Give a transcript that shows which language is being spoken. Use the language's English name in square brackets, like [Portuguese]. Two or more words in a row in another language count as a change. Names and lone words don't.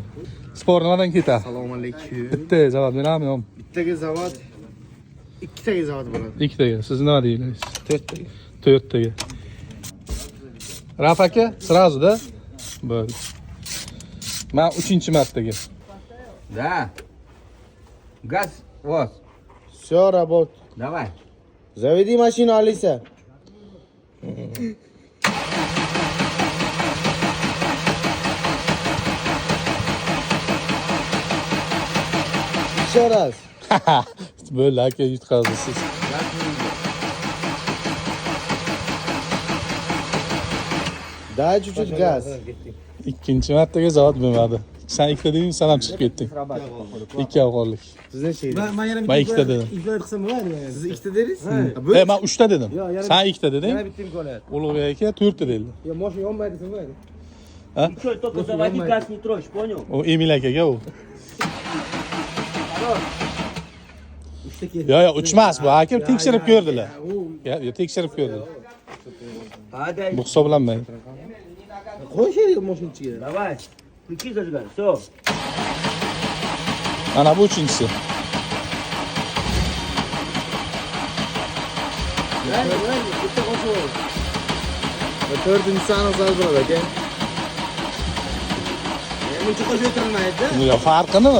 [Uzbek] Sport nimadan ketadi? Assalomu alaykum. Bitta zavod berami yo'qmi? Bittaga zavod, ikkitaga zavod bo'ladi. Ikkitaga. Siz nima deysiz? 4taga. 4taga. Raf aka, sразу-da? Bo'ldi. Men 3-martaga. [Russian] Да. Газ, вот. Всё, работ. Давай. Заведи машину, Алиса. Еще раз. [Uzbek] Bo'ldi aka, yutqazasiz. [Russian] Дай чуть-чуть газ. [Uzbek] Ikkinchi martaga zavod bermadi. Sen ikkita deding, sen ham chiqib ketding. Ikki avg'onlik. Siz necha? Men ikkita dedim. Siz ikkita dedingiz? Men 3ta dedim. Sen ikkita deding. bitta imkoniyat. Ulug'bek aka 4ta dedi. Yo, mashina yonmaydi, sinmaydi. [Russian] Ничего, только заводи газ не трожь, понял? [Uzbek] O Emil akaga u. Yo, uchmas bu. Aka tekshirib ko'rdilar. Yo, tekshirib ko'rdilar. [Russian] Падай. [Uzbek] Bu hisoblanmaydi. Qo'y sherik mashina ichiga. [Russian] Давай. Ключи зажигай, все. [Uzbek] Mana bu uchinchisi. Bitta qo'shib. Va to'rtinchisi aniq bo'ladi aka. Buncha qo'shib o'tirmaydi-da.